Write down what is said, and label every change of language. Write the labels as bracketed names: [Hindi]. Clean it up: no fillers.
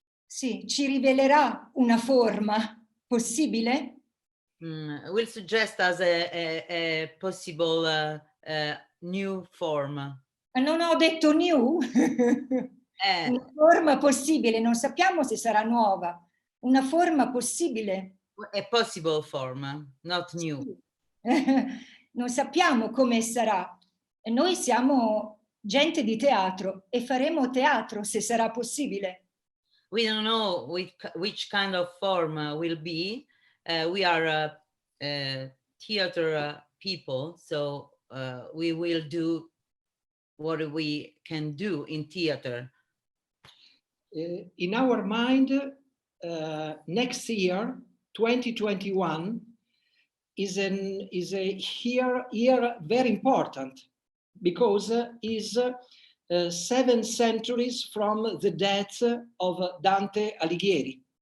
[Italian] sì, ci rivelerà una forma possibile, [English] will suggest us a possible new form. [Italian] Non ho detto new, una forma possibile, non sappiamo se sarà nuova, una forma possibile. [English] A possible form, not new. [Italian] Sì. Non sappiamo come sarà. E noi siamo gente di teatro e faremo teatro se sarà possibile. [English] We don't know which kind of form will be. We are theater people, so we will do what we can do in theater. In our mind, next year, 2021, is a year very important, because is 7 centuries from the death of Dante Alighieri.